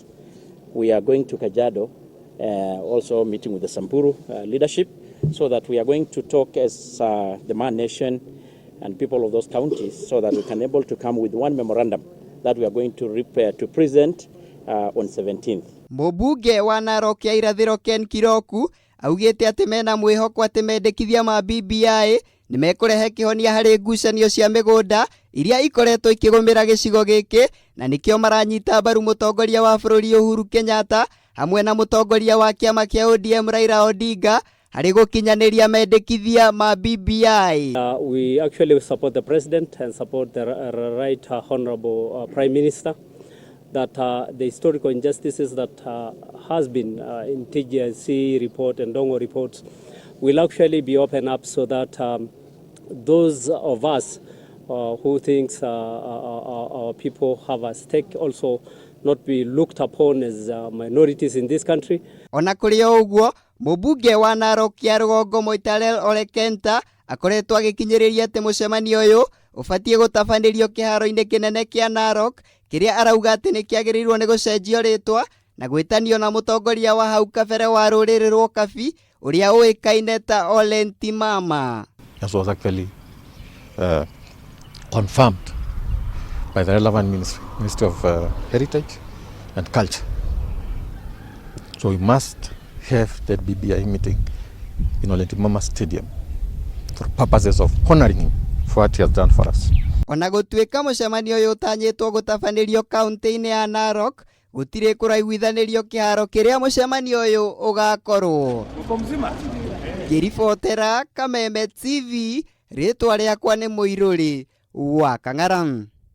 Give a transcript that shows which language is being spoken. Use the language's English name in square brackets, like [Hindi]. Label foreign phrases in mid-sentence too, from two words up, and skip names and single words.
[English] We are going to Kajiado, also meeting with the Samburu leadership, so that we are going to talk as the Man Nation and people of those counties, so that we can able to come with one memorandum that we are going to present on 17th. [Kikuyu] Mũmbunge wa Narok ya irathĩro Ken Kiroku augĩte atĩ mena mwĩhoko atĩ mendikithia ma BBI nĩ mekũrehe kĩhonia harĩ ngucanio cia mĩgũnda iria ikoretwo ikĩgũmĩra gĩcigo gĩkĩ, na nĩkĩo maranyita mbaru mũtongoria wa bũrũri Uhuru Kenyatta hamwe na mũtongoria wa kĩama kĩa ODM Raila Odinga harĩ gũkinyanĩria mendikithia ma BBI. [English] We actually support the president and support the right honorable prime minister that the historical injustices that has been in TGIC report and Dongo reports will actually be opened up, so that those of us who thinks our people have a stake also not be looked upon as minorities in this country. [Kikuyu] Ona kũrĩ ũguo, mũmbunge wa Narok ya rũgongo Moitalel Ole Kenta akoretwo agĩkinyĩrĩria atĩ mũcemanio ũyũ ũbatiĩ gũtabanĩrio kĩharo-inĩ kĩnene kĩa Narok, kĩrĩa arauga atĩ nĩ kĩagĩrĩirwo nĩ gũcenjio rĩtwa na gwĩtanio na mũtongoria wa hau kabere wa rũrĩrĩ rwa Ukabi ũrĩa ũĩkaine ta Ole Ntimama. [English] This was actually confirmed by the relevant Ministry of Heritage and Culture. So we must have that BBI meeting in Ole Ntimama Stadium for purposes of honoring him for what he has done for us. [Kikuyu] Ona gũtuĩka mũcemanio ũyũ ũtanyĩtwo gũtabanĩrio kaunti-inĩ ya Narok, gũtirĩ kũraiguithanĩrio kĩharo kĩrĩa mũcemanio ũyũ ũgakorwo. Ngĩribotera Kameme TV, rĩtwa rĩakwa nĩ Muiruri wa Kang'ara.